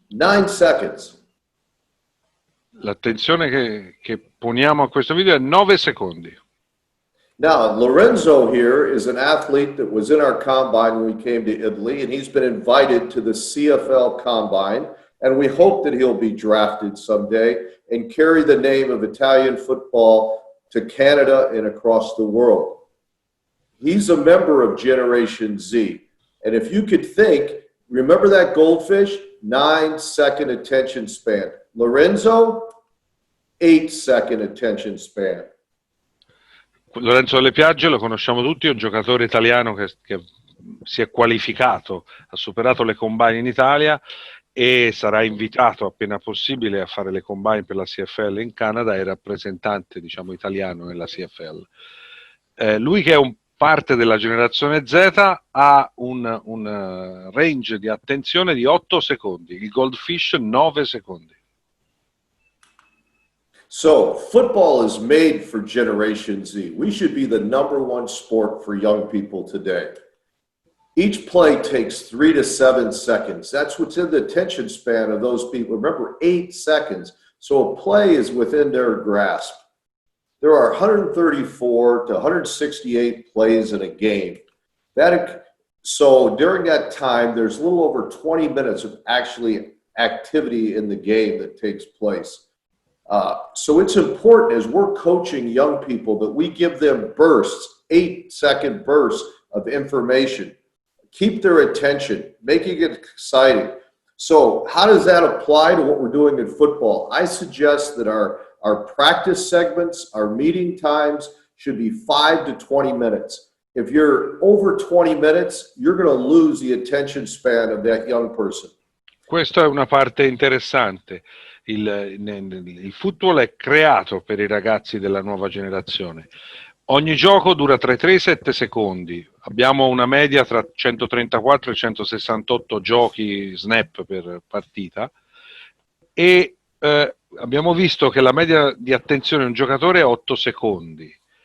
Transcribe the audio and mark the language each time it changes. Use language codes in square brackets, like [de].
[en] 9 seconds. [it] L'attenzione che poniamo a questo video è 9 secondi. [en] Now, Lorenzo here is an athlete that was in our combine when we came to Italy, and he's been invited to the CFL combine, and we hope that he'll be drafted someday and carry the name of Italian football to Canada and across the world. He's a member of Generation Z. And if you could think, remember that goldfish? 9-second attention span. Lorenzo, 8-second attention span. [it] Lorenzo delle Piagge lo conosciamo tutti, è un giocatore italiano che si è qualificato, ha superato le combine in Italia e sarà invitato appena possibile a fare le combine per la CFL in Canada e rappresentante, diciamo, italiano nella CFL. Lui che è un parte della generazione Z ha un range di attenzione di 8 secondi, il Goldfish 9 secondi. [en] So football is made for Generation Z. We should be the #1 sport for young people today. Each play takes 3 to 7 seconds. That's what's in the attention span of those people. Remember, 8 seconds. So a play is within their grasp. There are 134 to 168 plays in a game. So during that time, there's a little over 20 minutes of actually activity in the game that takes place. So it's important as we're coaching young people that we give them bursts, 8-second bursts of information. Keep their attention, making it exciting. So how does that apply to what we're doing in football? I suggest that our practice segments, our meeting times should be 5 to 20 minutes. If you're over 20 minutes, you're going to lose the attention span of that young person. [it] Questa è una parte interessante. Il football è creato per i ragazzi della nuova generazione. Ogni gioco dura tra i 3 e i 7 secondi. Abbiamo una media tra 134 e 168 giochi snap per partita e abbiamo visto che la media di attenzione di un giocatore è 8 secondi.